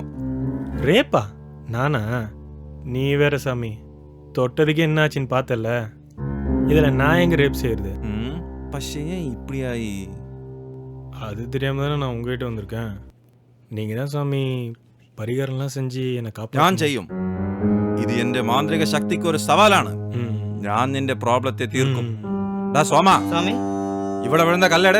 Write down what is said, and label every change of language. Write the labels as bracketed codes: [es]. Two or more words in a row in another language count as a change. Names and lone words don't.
[ta] ரேப்பா? நானா? நீ வேற சாமி, தொட்டதுக்கு என்னாச்சுன்னு பார்த்தல. இதுல நான் எங்க ரேப் செய்யறது? பஷே இப்படி ஆயி? அது தெரியாம தானே நான் உங்ககிட்ட வந்திருக்கேன். நீங்க தான் சாமி பரிகாரம்லாம் செஞ்சு என்னை காப்பாற்ற. [ml] ഞാൻ ചെയ്യും. ഇത് എന്റെ മാന്ത്രിക ശക്തിക്ക് ഒരു സവാലാണ്. ഞാൻ നിന്റെ പ്രോബ്ലത്തെ തീർക്കും. ഡാ സോമ, സ്വാമി ഇവിടെ വീഴുന്ന കല്ലെട്.